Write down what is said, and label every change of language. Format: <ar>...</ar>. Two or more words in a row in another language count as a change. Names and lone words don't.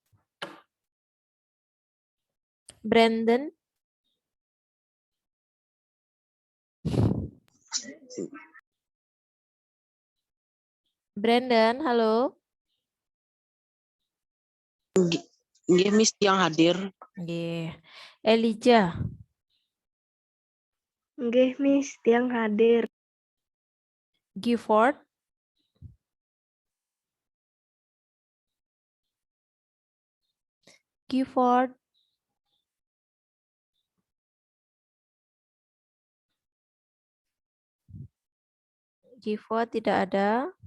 <id>Brandon. Brandon, halo. Nggih, Miss yang hadir.</id> <jv>Nggih. Elijah. Nggih,</jv> <id>Miss, yang hadir. Gifford. Gifford. Gifford tidak ada.</id>